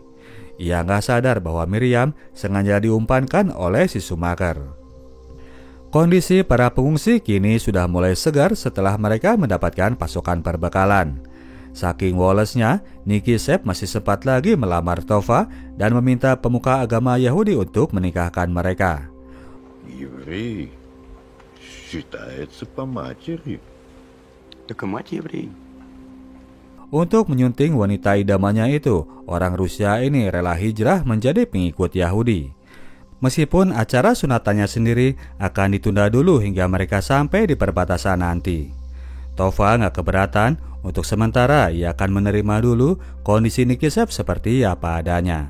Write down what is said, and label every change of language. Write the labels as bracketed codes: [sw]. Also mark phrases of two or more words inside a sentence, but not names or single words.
[id] Ia nggak sadar bahwa Miriam sengaja diumpankan oleh si Schumacher. Kondisi para pengungsi kini sudah mulai segar setelah mereka mendapatkan pasokan perbekalan. Saking wolesnya, Nikishev masih sempat lagi melamar Tova dan meminta pemuka agama Yahudi untuk menikahkan mereka. [ru] Еврей считается по матери. Так и мать еврей. [id] Untuk menyunting wanita idamannya itu, orang Rusia ini rela hijrah menjadi pengikut Yahudi. Meskipun acara sunatannya sendiri akan ditunda dulu hingga mereka sampai di perbatasan nanti. Tova nggak keberatan, untuk sementara ia akan menerima dulu kondisi Nikishev seperti apa adanya.